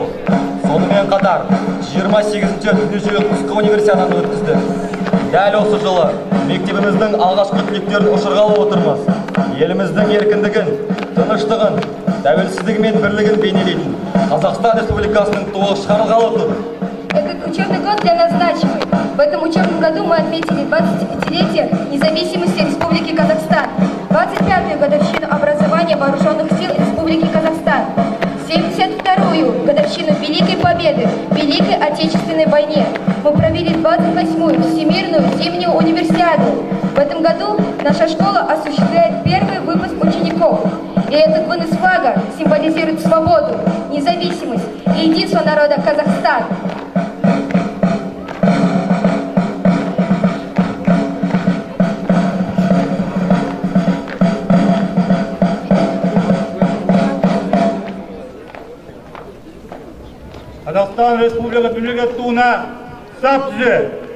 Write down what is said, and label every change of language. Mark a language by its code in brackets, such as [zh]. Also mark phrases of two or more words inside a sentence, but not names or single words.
[kk] Сонымен қатар 28-ші дүниежүзілік қысқы универсиаданы өткізді. Дәл осы жылы мектебіміздің алғашқы түлектерін ұшырғалы отырмыз. Еліміздің еркіндігін, тыныштығын, тәуелсіздігі мен бірлігін бейнелейтін Қазақстан Республикасының туы шығарылғалы тұр. [ru] Этот учебный год для нас значимый. В этом учебном году мы отметили 25-летие независимости Республики Казахстан, 25-ю годовщину образования Вооруженных сил Республики Казахстан, 72-ю годовщину Великой Победы в Великой Отечественной войне. Мы провели 28-ю Всемирную зимнюю универсиаду. В этом году наша школа осуществляет первый выпуск учеников. И этот вынос флага символизирует свободу, независимость и единство народа Казахстана. [kk] Қазақстан Республикасы мемлекеттік туына сап түзел!